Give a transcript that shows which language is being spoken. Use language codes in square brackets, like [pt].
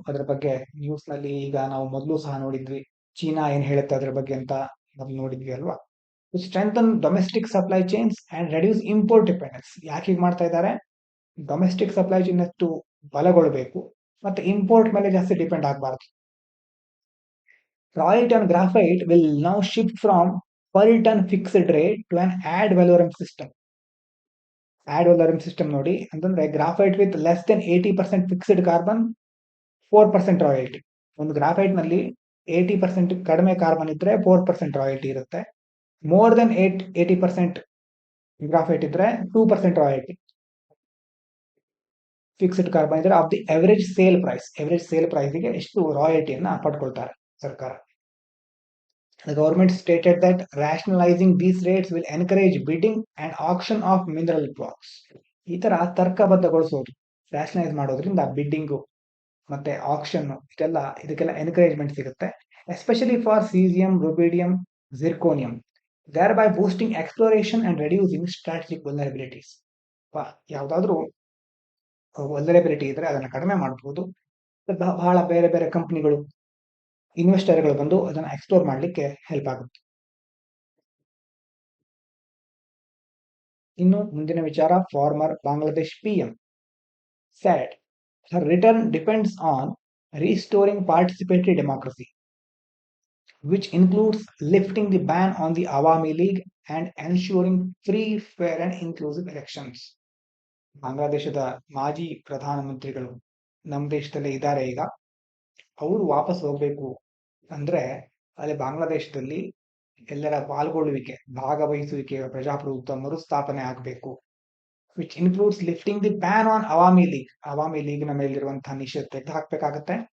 [kn] ಅದರ ಬಗ್ಗೆ ನ್ಯೂಸ್ ನಲ್ಲಿ ಈಗ ನಾವು ಮೊದಲು ಸಹ ನೋಡಿದ್ವಿ, ಚೀನಾ ಏನ್ ಹೇಳುತ್ತೆ ಅದರ ಬಗ್ಗೆ ಅಂತ ಮೊದಲು ನೋಡಿದ್ವಿ ಅಲ್ವಾ. [en] Strengthen domestic supply chains and reduce import dependence. [kn] ಯಾಕೆ ಹೀಗೆ ಮಾಡ್ತಾ ಇದ್ದಾರೆ? ಡೊಮೆಸ್ಟಿಕ್ ಸಪ್ಲೈ ಚೈನ್ ಅಷ್ಟು ಬಲಗೊಳ್ಳಬೇಕು ಮತ್ತೆ ಇಂಪೋರ್ಟ್ ಮೇಲೆ ಜಾಸ್ತಿ ಡಿಪೆಂಡ್ ಆಗಬಾರದು. [en] Royalty on graphite will now shift from per ton fixed rate to an ad valorem system. Ad valorem system [kn] ನೋಡಿ ಅಂತಂದ್ರೆ [en] Graphite with less than 80% fixed carbon 4% royalty. [kn] ಒಂದು ಗ್ರಾಫೈಟ್ ನಲ್ಲಿ 80% ಕಡಿಮೆ ಕಾರ್ಬನ್ ಇದ್ರೆ 4% ರಾಯಲ್ಟಿ ಇರುತ್ತೆ. [en] more than [kn] 80% ಗ್ರಾಫೈಟ್ ಇದ್ರೆ 2% royalty. Fixed carbon ಇದ್ರೆ [en] of the average sale ಪ್ರೈಸ್ಗೆ [kn] ಎಷ್ಟು ರಾಯಲ್ಟಿಯನ್ನ ಪಡ್ಕೊಳ್ತಾರೆ ಸರ್ಕಾರ. [en] The government stated that rationalizing these rates will encourage bidding and auction of mineral blocks. [kn] ಈ ತರ ತರ್ಕಬದ್ಧಗೊಳಿಸೋದು, ರ್ಯಾಷನಲೈಸ್ ಮಾಡೋದ್ರಿಂದ ಬಿಡ್ಡಿಂಗು ಮತ್ತೆ ಆಕ್ಷನ್ ಇದಕ್ಕೆಲ್ಲ ಎನ್ಕರೇಜ್ಮೆಂಟ್ ಸಿಗುತ್ತೆ. [en] Especially for caesium, rubidium, zirconium, thereby boosting exploration and reducing strategic vulnerabilities. [kn] ಯಾವ್ದಾದ್ರು vulnerability ಇದ್ರೆ ಅದನ್ನ ಕಡಿಮೆ ಮಾಡಬಹುದು. ಬಹಳ ಬೇರೆ ಬೇರೆ ಕಂಪನಿಗಳು, ಇನ್ವೆಸ್ಟರ್ಗಳು ಬಂದು ಅದನ್ನ ಎಕ್ಸ್ಪ್ಲೋರ್ ಮಾಡ್ಲಿಕ್ಕೆ ಹೆಲ್ಪ್ ಆಗುತ್ತೆ. ಇನ್ನು ಮುಂದಿನ ವಿಚಾರ, [en] Former Bangladesh PM said her return depends on restoring participatory democracy, which includes lifting the ban on the Awami League and ensuring free, fair and inclusive elections. [kn] ಬಾಂಗ್ಲಾದೇಶದ ಮಾಜಿ ಪ್ರಧಾನಮಂತ್ರಿಗಳು ನಮ್ಮ ದೇಶದಲ್ಲೇ ಇದ್ದಾರೆ. ಈಗ ಅವರು ವಾಪಸ್ ಹೋಗ್ಬೇಕು ಅಂದ್ರೆ ಅಲ್ಲಿ ಬಾಂಗ್ಲಾದೇಶದಲ್ಲಿ ಎಲ್ಲರ ಪಾಲ್ಗೊಳ್ಳುವಿಕೆ, ಭಾಗವಹಿಸುವಿಕೆ, ಪ್ರಜಾಪ್ರಭುತ್ವ ಮರುಸ್ಥಾಪನೆ ಆಗಬೇಕು. [en] which includes lifting the ban on Awami ಲೀಗ್ನ [kn] ಮೇಲಿರುವಂತಹ ನಿಷೇಧ ತೆಗೆದು ಹಾಕ್ಬೇಕಾಗತ್ತೆ.